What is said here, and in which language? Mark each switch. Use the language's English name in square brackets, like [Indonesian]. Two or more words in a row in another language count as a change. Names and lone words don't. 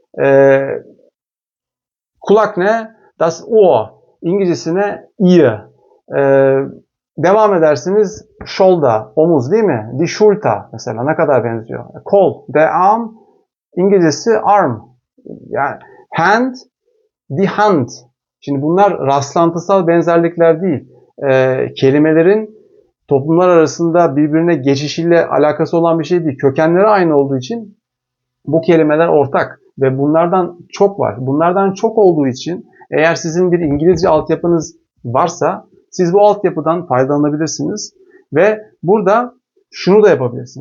[Turkish] Kulak ne? [German] Das Ohr. [Turkish] İngilizcesine ear. Devam edersiniz shoulder, omuz değil mi? [German] Die Schulter [Turkish] mesela ne kadar benziyor. Kol, [German] der Arm. [Turkish] İngilizcesi arm. Yani hand, [German] die Hand. [Turkish] Şimdi bunlar rastlantısal benzerlikler değil. Kelimelerin toplumlar arasında birbirine geçişiyle alakası olan bir şey değil. Kökenleri aynı olduğu için bu kelimeler ortak ve bunlardan çok var. Bunlardan çok olduğu için eğer sizin bir İngilizce altyapınız varsa siz bu altyapıdan faydalanabilirsiniz ve burada şunu da yapabilirsiniz.